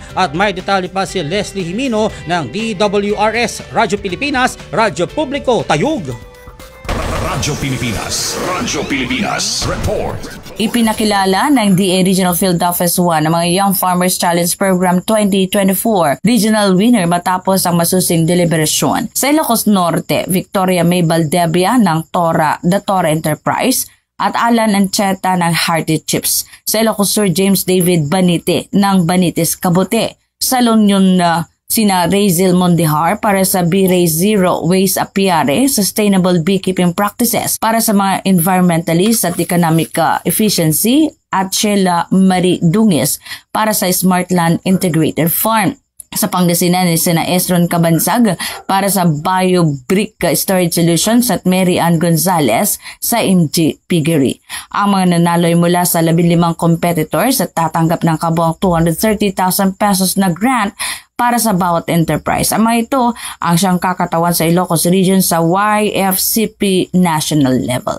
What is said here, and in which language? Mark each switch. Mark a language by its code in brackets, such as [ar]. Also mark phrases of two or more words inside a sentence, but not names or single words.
[tl] At may detalye pa si Leslie Jimino ng DWRS, Radyo Pilipinas, Radyo Publiko, Tayug. Radyo Pilipinas. Radyo Pilipinas. Report. Ipinakilala ng DA Regional Field Office 1 ang mga Young Farmers Challenge Program 2024 Regional Winner matapos ang masusing deliberasyon. Sa Ilocos Norte, Victoria May Valdevia ng The Tora Enterprise at Alan Ancheta ng Hearty Chips. Sa Ilocos Sur, James David Banite ng Banites Kabute. Sa La Union, sina Razel Mondihar para sa B-Ray Zero Waste Apiare, [en] Sustainable Beekeeping Practices [tl] para sa mga environmentalist at [en] economic efficiency, [tl] at Sheila Marie Dungis para sa Smartland Integrated Farm. Sa Pangasinan, sina Esron Cabansag para sa BioBrick Storage Solutions at Mary Ann Gonzalez sa MG Piggery. Ang mga nanaloy mula sa 15 competitors at tatanggap ng kabuang 230,000 pesos na grant para sa bawat enterprise. Ang mga ito ang siyang kakatawan sa Ilocos Region sa YFCP [en] national level.